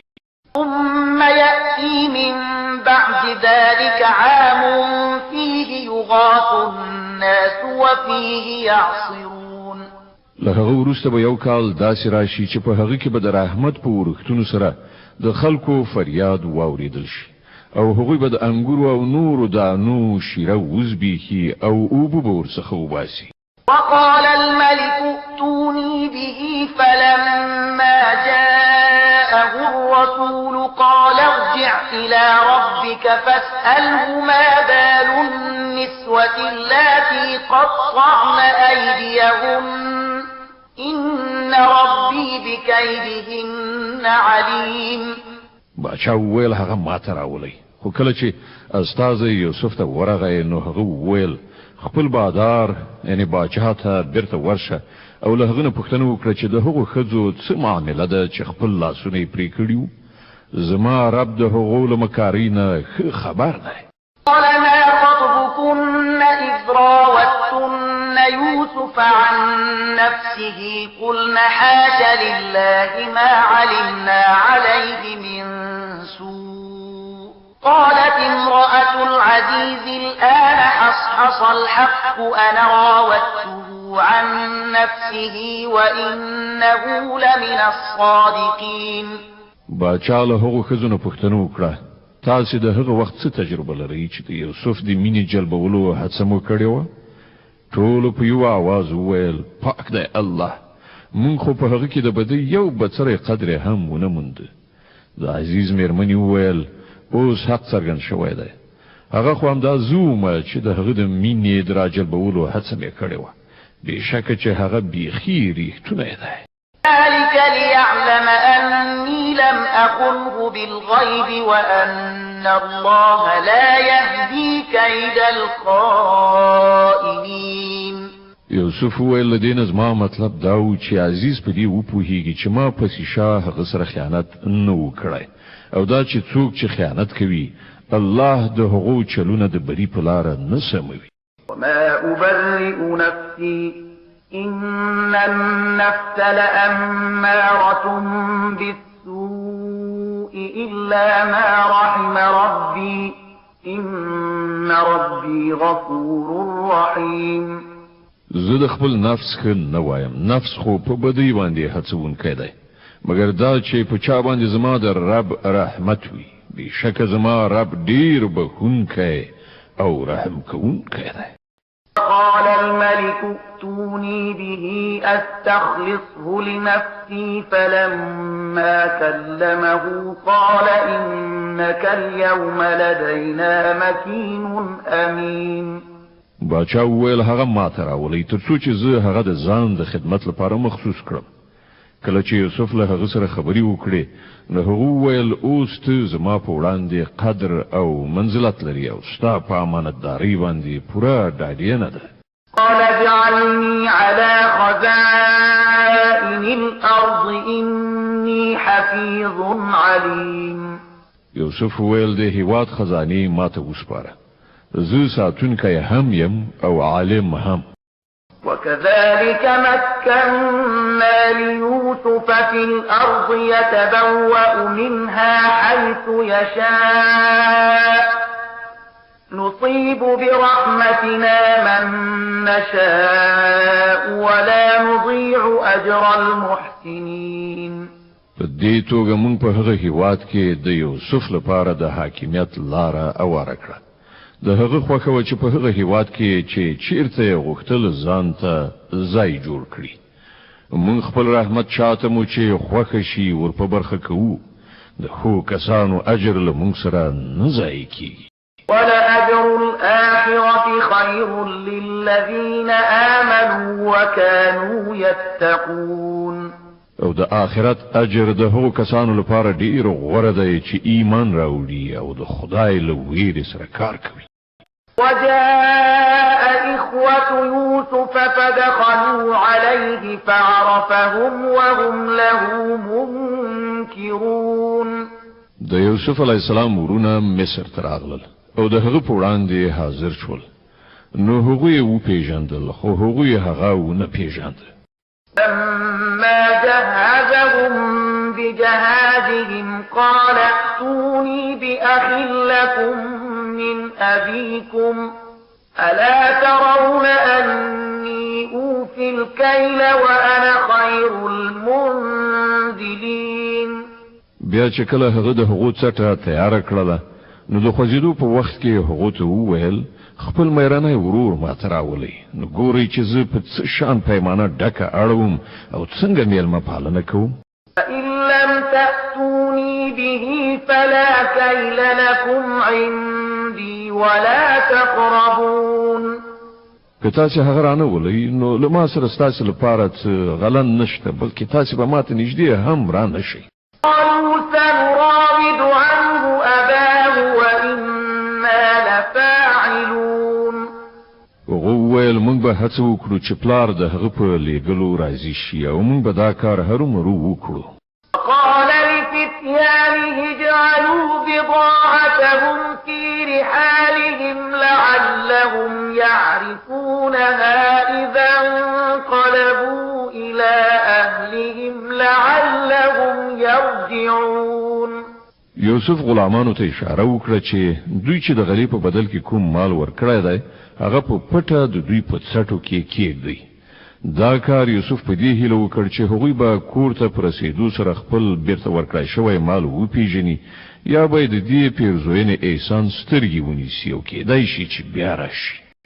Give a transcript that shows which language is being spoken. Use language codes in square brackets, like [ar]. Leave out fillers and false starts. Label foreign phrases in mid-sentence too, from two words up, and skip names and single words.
[ar] ثم يأتي من بعد ذلك عام فيه يغاث الناس وفيه يعصرون. [ps] له هغه وروسته به یو کال داسې راشي چې په هغه کې به د رحمت په ورښتونو سره د خلکو فریاد واورېدل شي او هغوی به د انګورو او نورو دانو شیره وزبیخي او اوبه به ورڅخه وباسي. [ar] وقال الملك ائتوني به فلما جاءه الرسول قال ارجع إلى ربك فاسأله ما بال النسوة اللاتي قطعن أيديهن إن ربي بكيدهن عليم. [ps] باچا ویل هغه ماته راولئ. خو کله چې استاد یوسف ته ورغی نو هغه ویل خپل بادار یعنی باچا ته بیرته ورشه او له هغه نه پوښتنه وکړه چې د هغو ښځو څه معامله ده چې خپل لاسونه یې پرې کړي وو. زما رب د هغو له مکارۍ نه ښه خبر دی. [ar] قال ما خطبكن إذ راوتن يوسف عن نفسه قلن حاش لله ما علمنا عليه من سوء. قالت امرأة العزيز الآن حصحص الحق أنا راودته عن نفسه وإنه لمن الصادقين. [ps] باچا له هغو ښځو نه پوښتنه وکړه تاسې د هغه وخت څه تجربه لرئ چې د یوسف د مینې جلبولو هڅه مو کړې وه؟ ټولو په یو آواز وویل پاک دی الله، مونږ خو په هغه کې د بدۍ یو بڅری قدر هم ونه موند. د عزیز مېرمنې وویل اوس حق څرګند شوی دی. هغه خو همدا زه وم چې د هغه د مینې د راجلبولو هڅه مې کړې وه. بېشکه چې هغه بیخي ریښتونی دی. [ar] ذلك ليعلم أني لم أخنه بالغيب وأن الله لا يهدي كيد الخائنين. [ps] یوسف ویل دین زما مطلب دا و چې عزیز په دې وپوهیږي چې ما پسې شاه هغه سره خیانت نه وکړی او دا چې څوک چې خیانت کوي الله د هغو چلونه د بری په لاره نه سموي. [ar] وما أبرئ نفسي إن النفس لأمارة بالسوء إلا ما رحم ربي إن ربي غفور رحيم. [ps] زه د خپل نفس ښه نه وایم، نفس خو په بدی باندې هڅونکی دی، مګر دا چې په چا باندې زما د رب رحمت وي، بېشکه زما رب ډیر بخښونکی او رحم کوونکی دی. [ar] قال الملك ائتوني به أستخلصه لنفسي فلما كلمه قال إنك اليوم لدينا مكين أمين. [ps] باچا وویل هغه ماته راولئ تر څو چې زه هغه د ځان د خدمت لپاره مخصوص کړم. کله چې یوسف له هغه سره خبرې وکړې نو هغه وویل اوس ته زما په وړاندې قدر او منزلت لري او ستا په امانتدارۍ باندې پوره ډاډینه ده. [ar] قال اجعلني على خزائن الأرض إني حفيظ عليم. [ps] یوسف وویل د هیواد خزانې ماته وسپاره، زه ساتونکی هم یم او عالم هم. [ar] وكذلك مكنا ليوسف في الأرض يتبوأ منها حيث يشاء نصيب برحمتنا من نشاء ولا نضيع أجر المحسنين. [ps] په دې توګه موږ په هغه هیواد کې د یوسف لپاره د حاکمیت لاره اواره کړه. د هغه خوښه و چې په هغه هیواد کې چې چیرته یې غوښتل ځان ته ځای جوړ کړي. موږ خپل رحمت چاته مو چې خوښه شي ور په برخه کوو. د ښو کسانو اجر له موږ سره نه ضایع کیږي. [ar] ولأجر الآخرة خير للذين آمنوا وكانوا يتقون. [ps] او د آخرت اجر د هغو کسانو لپاره ډیر غوره دی چې ایمان راوړي او د خدای له ویرې سره کار کوي. [ar] وجاء إخوة يوسف فدخلوا عليه فعرفهم وهم له منكرون. [ps] د یوسف [ar] علی السلام [ps] ورونه مصر ته راغلل او د هغه په وړاندې حاضر شول. نو هغه یې وپېژندل خو هغه یې هغه ونه پیژاند. [ar] لما جهزهم بجهازهم قال ائتوني بأخ لكم من أبيكم ألا ترون أني أوفي الكيل وأنا خير المنزلين. [ps] بیا چې کله هغه د هغو څټه تیار کړله نو د خوځېدو په وخت کې هغه ته وویل خپل مېرانه ورور ماته راولئ. نو ګورئ چې زه په څه شان پیمانه ډکه اړوم او څنګه میلمه پالنه کوم. [ar] فإن لم تأتوني به فلا كيل لكم عندي ولا تقربون. [ps] که تاسو هغه رانه ولئ نو له ما سره ستاسو لپاره څه غلن نشته، بلکې تاسو به ماته نږدې هم رانه شئ. [ar] قالوا سنراود عنه أباه وإنا لفاعلون. [ps] وویل موږ به هڅه وکړو چې پلار د هغه په لیږلو راضي شي او موږ به دا کار هرومرو وکړو. [ar] قال لفتيانه اجعلوا بضاعتهم في رحالهم لعلهم يعرفونها إذا انقلبوا إلى أهلهم لعلهم يرجعون. [ps] یوسف غلامانو ته اشاره وکړه چې دوی چې د غلی په بدل کې کوم مال ورکړی دی هغه په پټه د دوی په څټو کې کېږدي. دا کار یوسف په دې هیله وکړ چې هغوی به کور ته په رسېدو سره خپل بیرته ورکړی شوی مال وپیژني یا به د دې پیرزوینې احسان سترګې ونیسي او کېدای شي چې بیا راشي.